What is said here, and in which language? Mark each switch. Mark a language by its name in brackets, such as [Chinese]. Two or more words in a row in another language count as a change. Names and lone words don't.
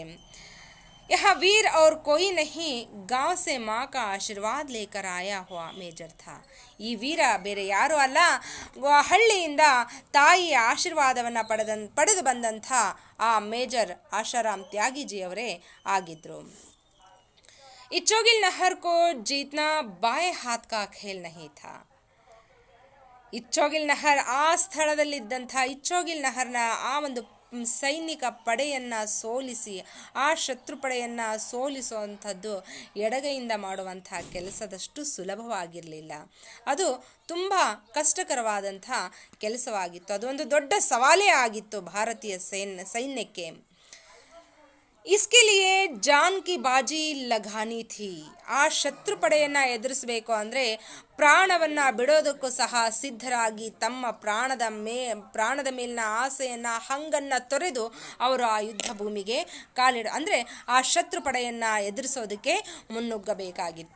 [Hindi] यह वीर और कोई नहीं, गांव से मां का आशीर्वाद लेकर आया हुआ मेजर था. [Kannada] ಈ ವೀರ ಬೇರೆ ಯಾರೂ ಅಲ್ಲ, ಹಳ್ಳಿಯಿಂದ ತಾಯಿಯ ಆಶೀರ್ವಾದವನ್ನು ಪಡೆದು ಬಂದಂಥ ಆ ಮೇಜರ್ ಆಶಾರಾಮ್ ತ್ಯಾಗಿಜಿಯವರೇ ಆಗಿದ್ದರು. [Hindi] इच्चोगिल नहर को जीतना बाएं हाथ का खेल नहीं था. [Kannada] ಇಚ್ಚೋಗಿಲ್ ನಹರ್, ಆ ಸ್ಥಳದಲ್ಲಿದ್ದಂಥ ಇಚ್ಚೋಗಿಲ್ ನಹರ್ನ ಆ ಒಂದು ಸೈನಿಕ ಪಡೆಯನ್ನು ಸೋಲಿಸಿ, ಆ ಶತ್ರು ಪಡೆಯನ್ನು ಸೋಲಿಸುವಂಥದ್ದು ಎಡಗೈಯಿಂದ ಮಾಡುವಂಥ ಕೆಲಸದಷ್ಟು ಸುಲಭವಾಗಿರಲಿಲ್ಲ. ಅದು ತುಂಬ ಕಷ್ಟಕರವಾದಂಥ ಕೆಲಸವಾಗಿತ್ತು. ಅದೊಂದು ದೊಡ್ಡ ಸವಾಲೇ ಆಗಿತ್ತು ಭಾರತೀಯ ಸೈನ್ಯಕ್ಕೆ. [Hindi] इसके लिए जान की बाज़ी लगानी थी. [Kannada] ಆ ಶತ್ರು ಪಡೆಯನ್ನು ಎದುರಿಸಬೇಕು ಅಂದರೆ ಪ್ರಾಣವನ್ನು ಬಿಡೋದಕ್ಕೂ ಸಹ ಸಿದ್ಧರಾಗಿ ತಮ್ಮ ಪ್ರಾಣದ ಮೇಲಿನ ಆಸೆಯನ್ನು, ಹಂಗನ್ನು ತೊರೆದು ಅವರು ಆ ಯುದ್ಧ ಭೂಮಿಗೆ ಅಂದರೆ ಆ ಶತ್ರು ಪಡೆಯನ್ನು ಎದುರಿಸೋದಕ್ಕೆ ಮುನ್ನುಗ್ಗಬೇಕಾಗಿತ್ತು.